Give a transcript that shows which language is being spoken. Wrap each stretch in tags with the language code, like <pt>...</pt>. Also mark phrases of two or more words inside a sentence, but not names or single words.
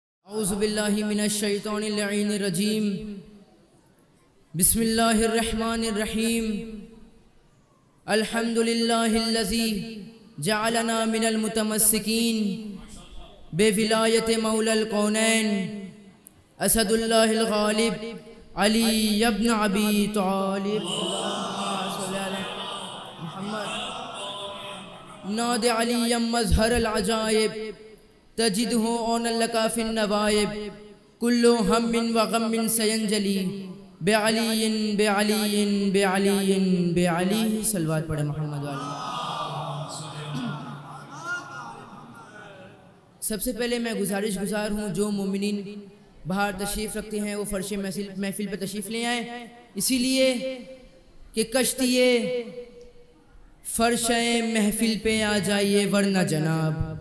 <ar>أعوذ بالله من الشيطان الرجيم بسم الله الرحمن الرحيم الحمد لله الذي جعلنا من المتمسكين بولاية مولى الكونين أسد الله الغالب علي ابن أبي طالب ناد عليا مظهر العجائب تجده عونا لك في النوائب كل هم وغم سينجلي بعلي بعلي بعلي بعلي.</ar> <ur>صلوات پڑھے محمد والے۔ سب سے پہلے میں گزار ہوں جو مومنین باہر تشریف رکھتے ہیں وہ فرش محفل پر تشریف لے آئیں، اسی لیے کہ کشتئ فرش محفل پہ آ جائیے ورنہ جناب,</ur>